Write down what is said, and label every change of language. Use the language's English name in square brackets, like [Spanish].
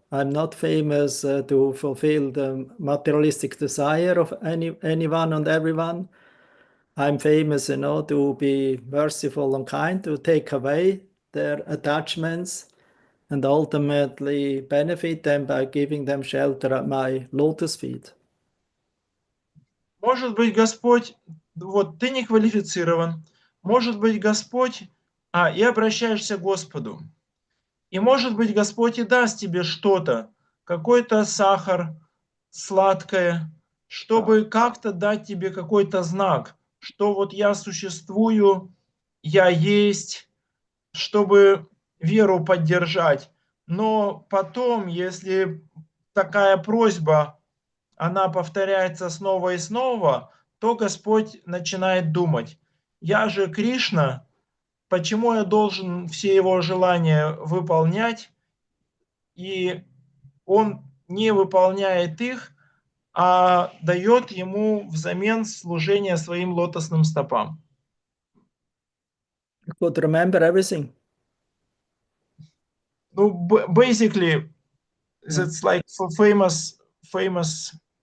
[English] I'm not famous to fulfill the materialistic desire of anyone and everyone. I'm famous, you know, to be merciful and kind, to take away their attachments and ultimately benefit them by giving them shelter at my lotus feet. [Russian] Может быть, Господь, вот ты не квалифицирован, может быть, Господь, и обращаешься к Господу. И может быть, Господь и даст тебе что-то, какой-то сахар, сладкое, чтобы как-то дать тебе какой-то знак, что вот я существую, я есть, чтобы веру поддержать. Но потом, если такая просьба, она повторяется снова и снова, то Господь начинает думать: я же Кришна, почему я должен все его желания выполнять? И он не выполняет их, а дает ему взамен служение своим лотосным стопам. [English] You could remember everything. Ну, basically, that's like famous verse.